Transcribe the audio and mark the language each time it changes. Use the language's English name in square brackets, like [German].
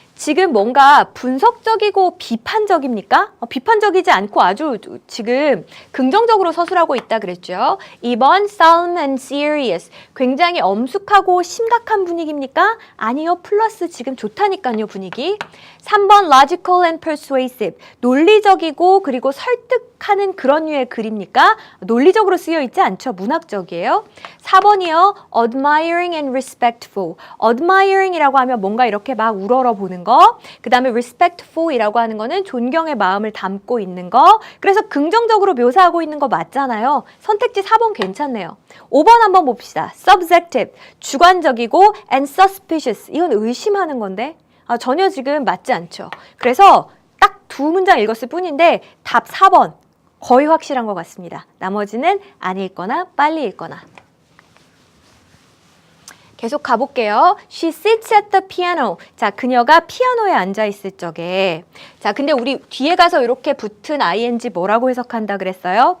[Korean] 지금 뭔가 분석적이고 비판적입니까? 비판적이지 않고 아주 지금 긍정적으로 서술하고 있다 그랬죠. [English] 2번 solemn and serious. [Korean] 굉장히 엄숙하고 심각한 분위기입니까? 아니요. 플러스 지금 좋다니까요 분위기. [English] 3번 logical and persuasive. [Korean] 논리적이고 그리고 설득하는 그런 류의 글입니까? 논리적으로 쓰여 있지 않죠. 문학적이에요. 4번이요. [English] admiring and respectful. [Korean] admiring이라고 하면 뭔가 이렇게 막 우러러 보는 거. 그 다음에 respectful이라고 하는 거는 존경의 마음을 담고 있는 거. 그래서 긍정적으로 묘사하고 있는 거 맞잖아요. 선택지 4번 괜찮네요. 5번 한번 봅시다. subjective. 주관적이고 [English] and suspicious. [Korean] 이건 의심하는 건데. 전혀 지금 맞지 않죠. 그래서 딱 두 문장 읽었을 뿐인데 답 4번 거의 확실한 것 같습니다. 나머지는 안 읽거나 빨리 읽거나. 계속 가볼게요. [English] She sits at the piano. [Korean] 자, 그녀가 피아노에 앉아 있을 적에. 자, 근데 우리 뒤에 가서 이렇게 붙은 ing 뭐라고 해석한다 그랬어요?